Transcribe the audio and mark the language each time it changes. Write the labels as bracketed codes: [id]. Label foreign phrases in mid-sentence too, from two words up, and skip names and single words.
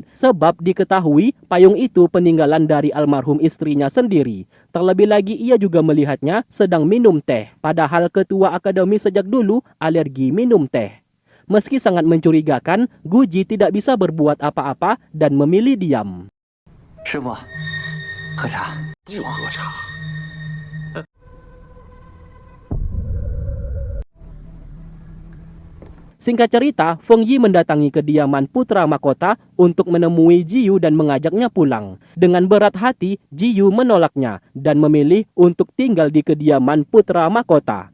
[id] Sebab diketahui payung itu peninggalan dari almarhum istrinya sendiri. Terlebih lagi ia juga melihatnya sedang minum teh. Padahal ketua akademi sejak dulu alergi minum teh. Meski sangat mencurigakan, Guji tidak bisa berbuat apa-apa dan memilih diam. [zh] 师傅，喝茶。就喝茶。 [id] Singkat cerita, Feng Yi mendatangi kediaman putra mahkota untuk menemui Ji Yu dan mengajaknya pulang. Dengan berat hati, Ji Yu menolaknya dan memilih untuk tinggal di kediaman putra mahkota.